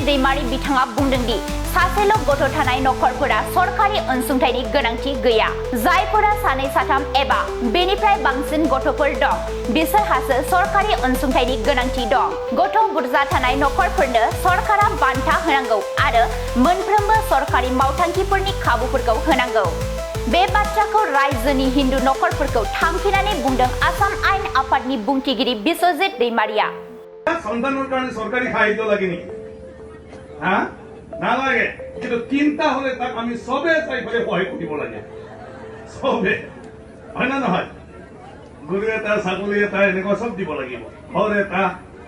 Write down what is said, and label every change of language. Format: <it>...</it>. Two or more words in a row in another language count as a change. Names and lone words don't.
<brx>दैमारि बिथाङा बुंदों दि सासेल' गथ' थानाय नखरफोरा सरकारि अनसुंथाइनि गोनांथि गैया जायफोरा सानै साथाम एबा बेनिफ्राय बांसिन गथ'फोर दं बिसोरहासो सरकारि अनसुंथाइनि गोनांथि दं गथ' बुरजा थानाय नखरफोरनो सरकारा बान्था होनांगौ आरो मोनफ्रोमबो सरकारि मावथांखिफोरनि खाबुफोरखौ होनांगौ बे बाथ्राखौ रायजोनि हिन्दु नखरफोरखौ थांखिनानै बुंदों आसाम आयेन आफादनि बुंथिगिरि बिस्वजित दैमारिया</brx> <as>সন্তানৰ কাৰণে চৰকাৰী সাহায্য লাগে নেকি নালাগে কিন্তু চিন্তা হলে তাক আমি সবে চাইবলৈ সহায় কৰিব লাগে সবে হয় না নহয় গৰু এটা ছাগলী এটা এনেকুৱা চব দিব লাগিব ঘৰ এটা</as>